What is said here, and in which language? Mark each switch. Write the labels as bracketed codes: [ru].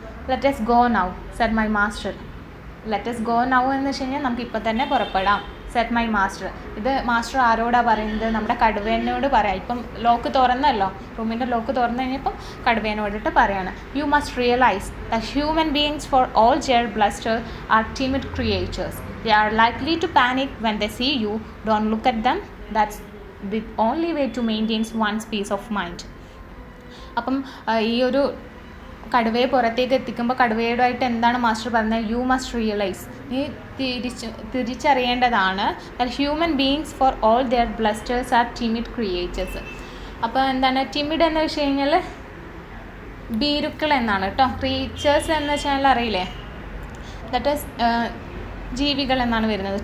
[en] Let us go now said my master. Let us go now [ml] എന്ന് വെച്ച് കഴിഞ്ഞാൽ നമുക്ക് ഇപ്പോൾ തന്നെ പുറപ്പെടാം. [en] Said my master. [ml] ഇത് മാസ്റ്റർ ആരോടാണ് പറയുന്നത്? നമ്മുടെ കടുവേനോട് പറയാം. ഇപ്പം ലോക്ക് തുറന്നല്ലോ, റൂമിൻ്റെ ലോക്ക് തുറന്നു കഴിഞ്ഞപ്പം കടുവേനോടിട്ട് പറയാണ്, [en] You must realise the human beings for all their bluster are timid creatures. They are likely to panic when they see you. Don't look at them. That's the only way to maintain one's peace of mind. [ml] അപ്പം ഈ ഒരു കടുവയെ പുറത്തേക്ക് എത്തിക്കുമ്പോൾ കടുവയോടായിട്ട് എന്താണ് master പറഞ്ഞത്? [en] you must realise, [ml] നീ തിരിച്ചറിയേണ്ടതാണ് [en] Human beings for all their blusters are timid creatures. [ml] അപ്പോൾ എന്താണ് ടിമിഡ് എന്ന് വെച്ച് കഴിഞ്ഞാൽ ഭീരുക്കൾ എന്നാണ് കേട്ടോ. ക്രീച്ചേഴ്സ് എന്ന് വെച്ചാൽ അറിയില്ലേ, [en] that is [ml] ജീവികൾ എന്നാണ് വരുന്നത്.